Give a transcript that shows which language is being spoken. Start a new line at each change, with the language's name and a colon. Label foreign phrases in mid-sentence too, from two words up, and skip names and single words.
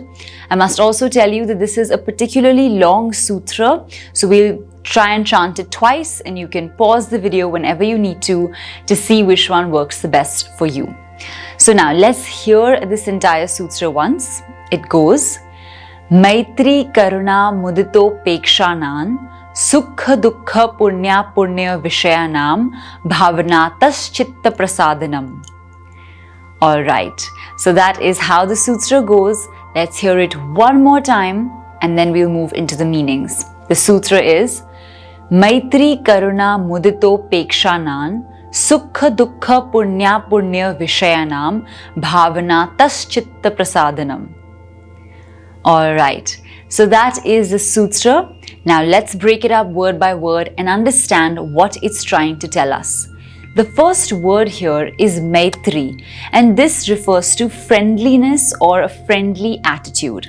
English: I must also tell you that this is a particularly long sutra, so we'll try and chant it twice, and you can pause the video whenever you need to see which one works the best for you. So now let's hear this entire sutra once. It goes,
Sanskrit: Maitri Karuna Mudito Pekshanan Sukha Dukkha Punya Punya Vishayanam Bhavanatas Chitta Prasadanam.
English: Alright, so that is how the sutra goes. Let's hear it one more time and then we'll move into the meanings. The sutra is
Sanskrit: Maitri Karuna Mudito Pekshanan Sukha Dukkha Punya Punya Vishayanam Bhavanatas Chitta Prasadanam.
English: Alright, so that is the sutra. Now let's break it up word by word and understand what it's trying to tell us. The first word here is Maitri, and this refers to friendliness or a friendly attitude.